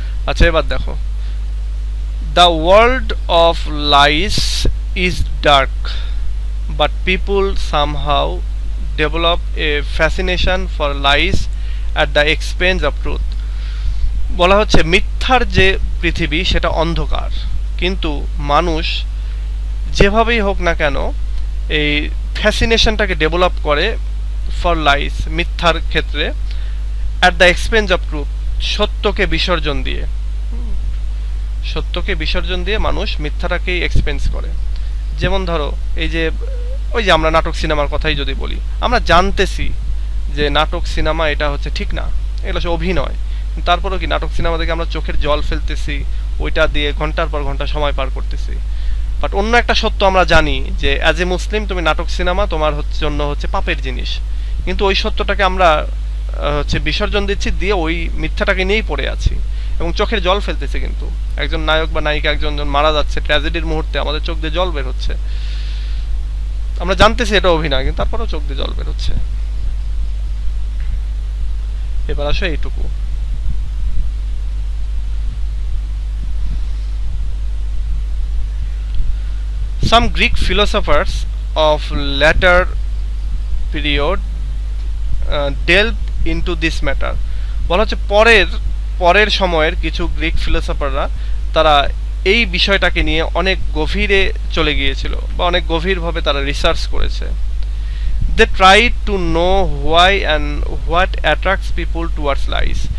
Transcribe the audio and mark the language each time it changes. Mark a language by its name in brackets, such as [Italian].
[Bangla] আচ্ছা এবার দেখো, [English] The world of lies is dark, but people somehow develop a fascination for lies at the expense of truth। [Bangla] বলা হচ্ছে মিথ্যার যে পৃথিবী সেটা অন্ধকার, কিন্তু মানুষ যেভাবেই হোক না কেন এই ফ্যাসিনেশনটাকে ডেভেলপ করে ফর লাইস, মিথ্যার ক্ষেত্রে, [English] at the expense of truth, [Bangla] সত্যকে বিসর্জন দিয়ে, সত্যকে বিসর্জন দিয়ে মানুষ মিথ্যাটাকেই এক্সপেন্স করে। যেমন ধরো এই যে ওই যে আমরা নাটক সিনেমার কথাই যদি বলি, আমরা জানতেছি যে নাটক সিনেমা এটা হচ্ছে ঠিক না, এগুলো হচ্ছে অভিনয়, তারপরেও কি নাটক সিনেমা দেখে আমরা চোখের জল ফেলতেছি, ওইটা দিয়ে ঘন্টার পর ঘন্টা সময় পার করতেছি। বাট অন্য একটা সত্য আমরা জানি যে [English] as a Muslim [Bangla] তুমি নাটক সিনেমা তোমার জন্য হচ্ছে পাপের জিনিস, কিন্তু ওই সত্যটাকে আমরা হচ্ছে বিসর্জন দিচ্ছি, দিয়ে ওই মিথ্যাটাকে নিয়েই পড়ে আছি এবং চোখের জল ফেলতেছে। কিন্তু একজন নায়ক বা নায়িকা একজন মারা যাচ্ছে ট্র্যাজেডির মুহূর্তে, আমাদের চোখ দিয়ে জল বের হচ্ছে, আমরা জানতেছি এটা অভিনয়, কিন্তু তারপরেও চোখ দিয়ে জল বের হচ্ছে। এবার আসো এইটুকু, [English] some Greek philosophers of later period delved into this matter। [Bangla] বলা হচ্ছে পরের সময়ের কিছু গ্রিক ফিলোসফাররা তারা এই বিষয়টাকে নিয়ে অনেক গভীরে চলে গিয়েছিল, বা অনেক গভীরভাবে তারা রিসার্চ করেছে। [English] They try to know why and what attracts people towards lies.